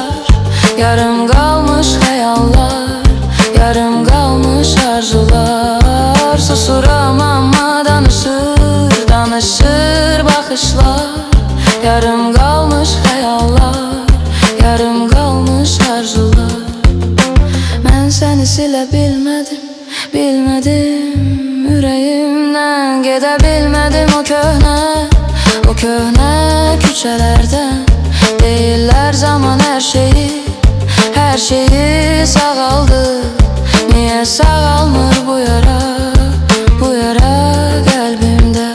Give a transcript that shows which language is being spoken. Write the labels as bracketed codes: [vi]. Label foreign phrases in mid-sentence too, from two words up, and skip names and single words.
[tr] Yarım kalmış hayallar, yarım kalmış arzular. [az] Susuram ama danışır bakışlar. [tr] Yarım kalmış hayallar, yarım kalmış arzular. Ben seni [az] silə bilmədim Ürəyimdən gedə bilmədim o köhnə küçələrdən. Deyirlər zaman hər şeyi sağaldı. Niyə sağalmır bu yara qəlbimdə?